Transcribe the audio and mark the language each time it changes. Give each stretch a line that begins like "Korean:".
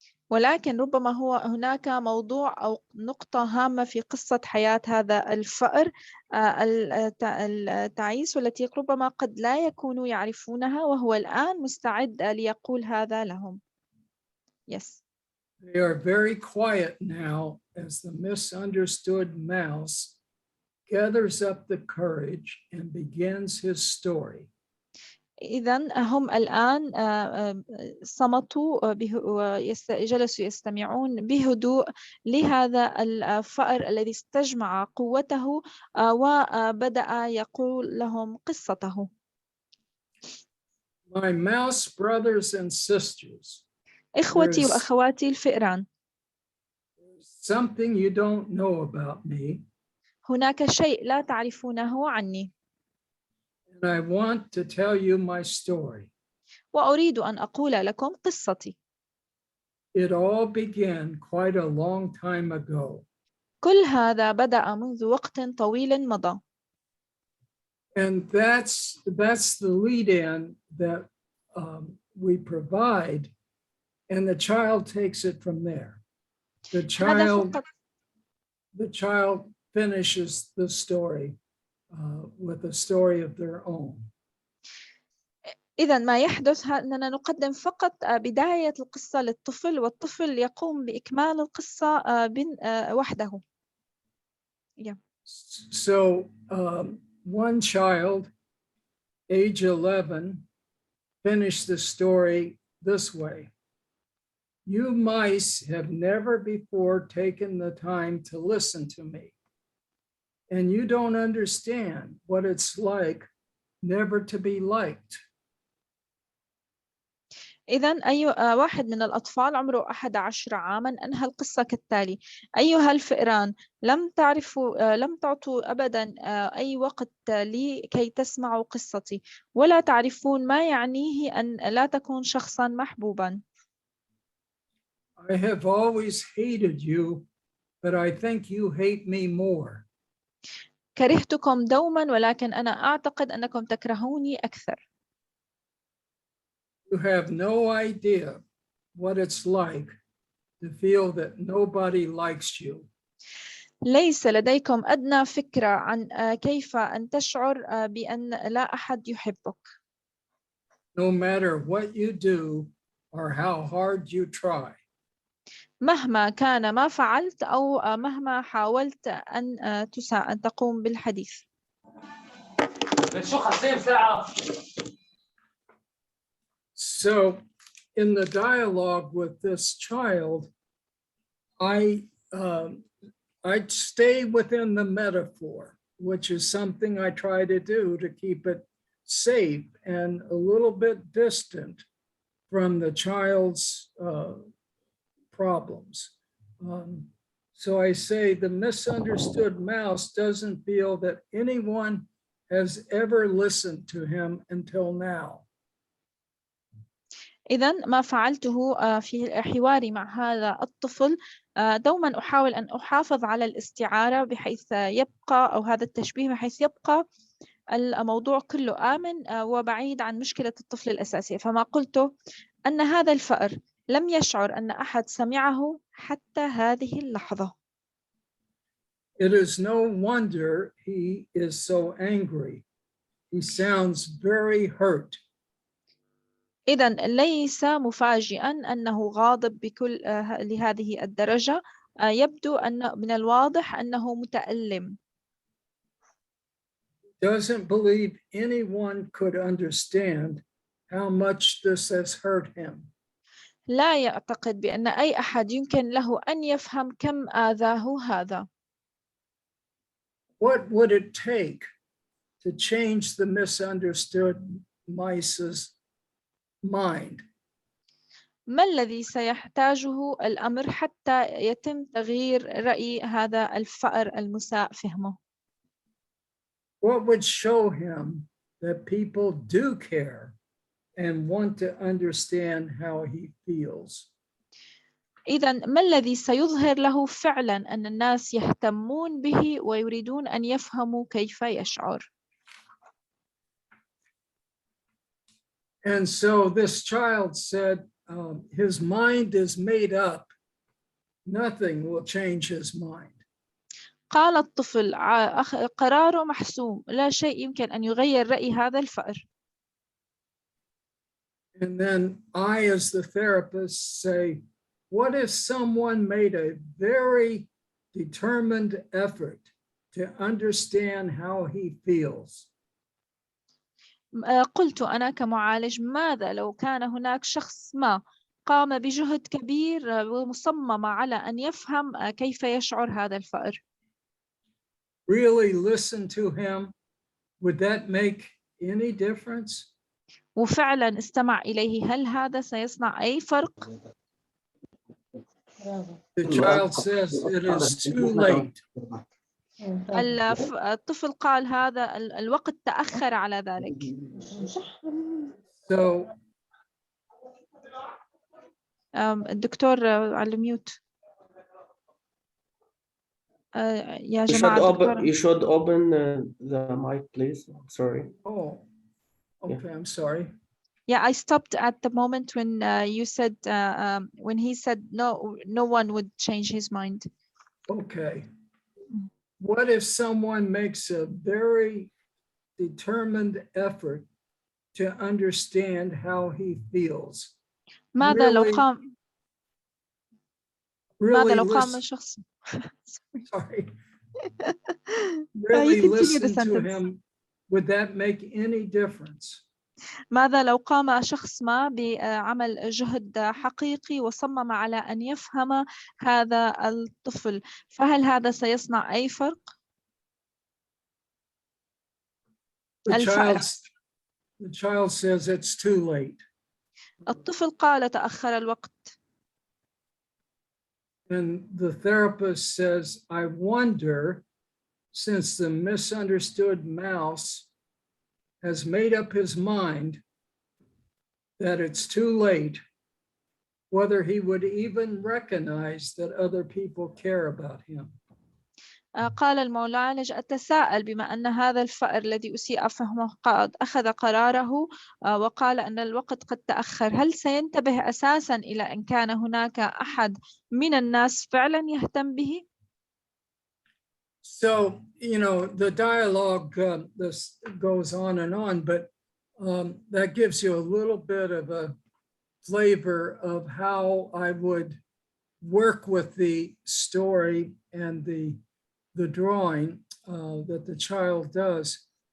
Arabic: ولكن ربما هناك موضوع أو نقطة هامة في قصة حياة هذا الفأر التعيس والتي ربما قد لا يكونوا يعرفونها، وهو الآن مستعد ليقول هذا لهم.
English: Yes. They are very quiet now as the misunderstood mouse gathers up the courage and begins his story.
Arabic: إذن هم الآن صمتوا وجلسوا يستمعون بهدوء لهذا الفأر الذي استجمع قوته وبدأ يقول لهم قصته.
English: My mouse brothers and sisters,
Arabic: إخوتي وأخواتي الفئران.
English: Something you don't know about me.
Arabic: هناك شيء لا تعرفونه عني.
English: And I want to tell you my story.
Arabic: وأريد أن أقول لكم قصتي.
English: It all began quite a long time ago.
Arabic: كل هذا بدأ منذ وقت طويل مضى.
English: And that's the lead-in that we provide, and the child takes it from there. The child finishes the story with a story of their own.
Arabic: إذن ما يحدث أننا نقدم فقط بداية القصة للطفل، والطفل يقوم بإكمال القصة وحده.
English: Yeah. So one child, age 11, finished the story this way. You mice have never before taken the time to listen to me, and you don't understand what it's like never to be liked.
Arabic: إذن أي واحد من الأطفال عمره 11 عاماً أنهى القصة كالتالي: أيها الفئران، لم تعطوا أبداً أي وقت لي كي تسمعوا قصتي، ولا تعرفون ما يعنيه أن لا تكون شخصاً محبوباً.
English: I have always hated you, but I think you hate me more.
Arabic: كرهتكم دوماً، ولكن أنا أعتقد أنكم تكرهوني أكثر.
English: You have no idea what it's like to feel that nobody likes you.
Arabic: ليس لديكم أدنى فكرة عن كيف أن تشعر بأن لا أحد يحبك.
English: No matter what you do or how hard you try.
Arabic: مهما كان ما فعلت أو مهما حاولت أن تقوم بالحديث.
English: So in the dialogue with this child, I stay within the metaphor, which is something I try to do to keep it safe and a little bit distant from the child's problems. So I say the misunderstood mouse doesn't feel that anyone has ever listened to him until now.
Arabic: إذن ما فعلته في حواري مع هذا الطفل، دوما أحاول أن أحافظ على الاستعارة بحيث يبقى، أو هذا التشبيه بحيث يبقى الموضوع كله آمن وبعيد عن مشكلة الطفل الأساسية. فما قلته أن هذا الفأر لم يشعر أن أحد سمعه حتى هذه اللحظة.
English: It is no wonder he is so angry. He sounds very hurt.
Arabic: إذن ليس مفاجئا أنه غاضب بكل لهذه الدرجة. يبدو أن من الواضح أنه متألم.
English: Doesn't believe anyone could understand how much this has hurt him.
Arabic: لا يعتقد بأن أي أحد يمكن له أن يفهم كم آذاه هذا.
English: What would it take to change the misunderstood mice's mind?
Arabic: ما الذي سيحتاجه الأمر حتى يتم تغيير رأي هذا الفأر المساء فهمه؟
English: What would show him that people do care and want to understand how he feels?
Arabic: إذن ما الذي سيظهر له فعلا أن الناس يهتمون به ويريدون أن يفهموا كيف يشعر؟
English: And so this child said, his mind is made up. Nothing will change his mind.
Arabic: قال الطفل قراره محسوم، لا شيء يمكن أن يغير رأي هذا الفأر.
English: And then I, as the therapist, say, what if someone made a very determined effort to understand how he feels?
Arabic: قلت أنا كمعالج، ماذا لو كان هناك شخص ما قام بجهد كبير ومصمم على أن يفهم كيف يشعر هذا الفأر؟
English: Really listen to him. Would that make any difference?
Arabic: وفعلا استمع إليه، هل هذا سيصنع أي فرق؟
English: The child says it is too late.
Arabic: الطفل قال هذا الوقت تأخر على ذلك.
English: So
Arabic: الدكتور على الميوت. يا جماعة
English: you should open the mic, please. Sorry. oh, okay, I'm sorry. Yeah, I stopped at the moment when you said when he said no one would change his mind. Okay. What if someone makes a very determined effort to understand how he feels?
Arabic: ماذا لو
English: Really-
Arabic: قام
English: Really
Arabic: ماذا لو قام
English: listen-
Arabic: شخص
English: Sorry. You Really continue the listen to sentence. him. Would that make any difference?
Arabic: ماذا لو قام شخص ما بعمل جهد حقيقي وصمم على أن يفهم هذا الطفل، فهل هذا سيصنع أي فرق؟
English: The child says it's too late.
Arabic: الطفل قال تأخر الوقت.
English: And the therapist says, I wonder, since the misunderstood mouse has made up his mind that it's too late, whether he would even recognize that other people care about him.
Arabic: قال المعالج أتساءل بما أن هذا الفأر الذي أسيء فهمه قد أخذ قراره وقال أن الوقت قد تأخر، هل سينتبه أساساً إلى أن كان هناك أحد من الناس فعلاً يهتم به؟
English: So, you know, the dialogue this goes on, but that gives you a little bit of a flavor of how I would work with the story and the drawing that the child does.